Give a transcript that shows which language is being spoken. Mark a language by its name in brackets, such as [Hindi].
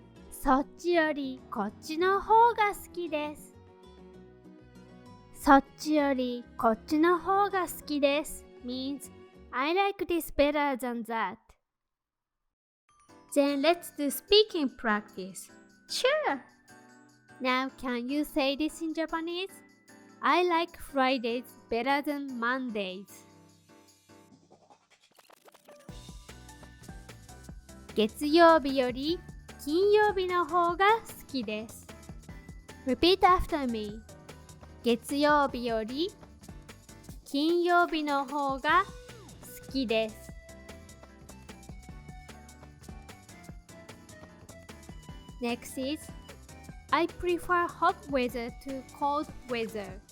[Japanese] そっちよりこっちの方が好きです。そっちよりこっちの方が好きです [English] means I like this better than that. Then let's do speaking practice. Sure. Now can you say this in Japanese? I like Fridays better than Mondays. [Japanese] 月曜日より金曜日の方が好きです。 [English] Repeat after me. [Japanese] 月曜日より金曜日の方が好きです。 [English] Next is I prefer hot weather to cold weather.